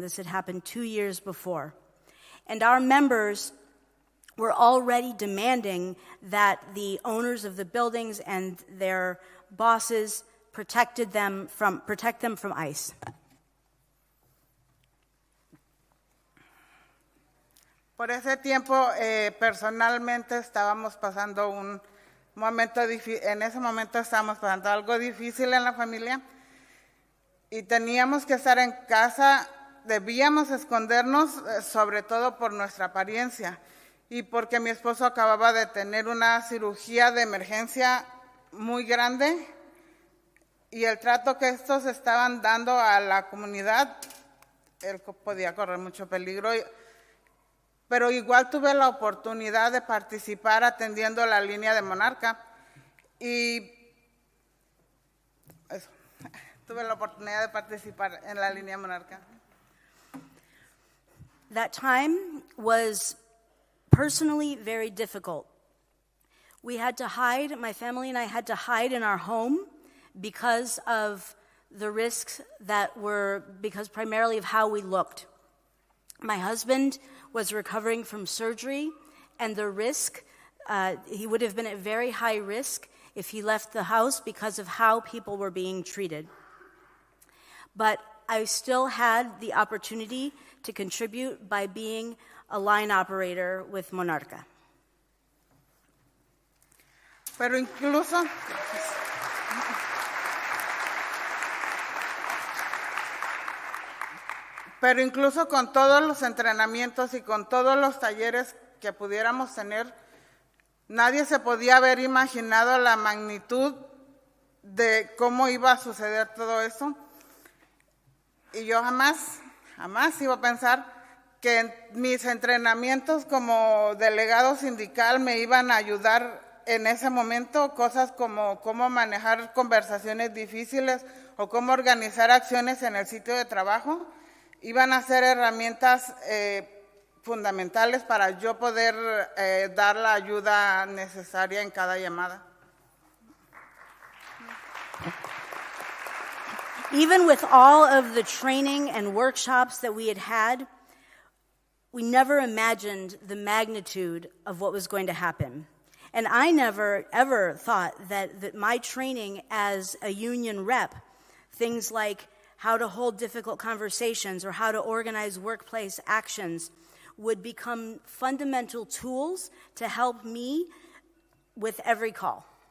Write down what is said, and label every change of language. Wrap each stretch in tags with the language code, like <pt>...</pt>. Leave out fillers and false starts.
<en>This had happened 2 years before. And our members were already demanding that the owners of the buildings and their bosses protect them from ICE.</en> <es>Por ese tiempo, personalmente estábamos pasando un momento difícil. En ese momento estábamos pasando algo difícil en la familia y teníamos que estar en casa. Debíamos escondernos, sobre todo por nuestra apariencia y porque mi esposo acababa de tener una cirugía de emergencia muy grande y el trato que estos estaban dando a la comunidad, él podía correr mucho peligro. Pero igual tuve la oportunidad de participar atendiendo la línea de Monarca y eso, tuve la oportunidad de participar en la línea Monarca.</es> <en>That time was personally very difficult. We had to hide, my family and I had to hide in our home because of the risks because primarily of how we looked. My husband was recovering from surgery, and the risk, he would have been at very high risk if he left the house because of how people were being treated. But I still had the opportunity to contribute by being a line operator with Monarca.</en> <es>Pero incluso con todos los entrenamientos y con todos los talleres que pudiéramos tener, nadie se podía haber imaginado la magnitud de cómo iba a suceder todo eso. Y yo jamás iba a pensar que en mis entrenamientos como delegado sindical me iban a ayudar en ese momento cosas como cómo manejar conversaciones difíciles o cómo organizar acciones en el sitio de trabajo. Iban a ser herramientas fundamentales para yo poder dar la ayuda necesaria en cada llamada.</es> <en>Even with all of the training and workshops that we had, we never imagined the magnitude of what was going to happen. And I never, ever thought that my training as a union rep, things like how to hold difficult conversations or how to organize workplace actions, would become fundamental tools to help me with every call.</en>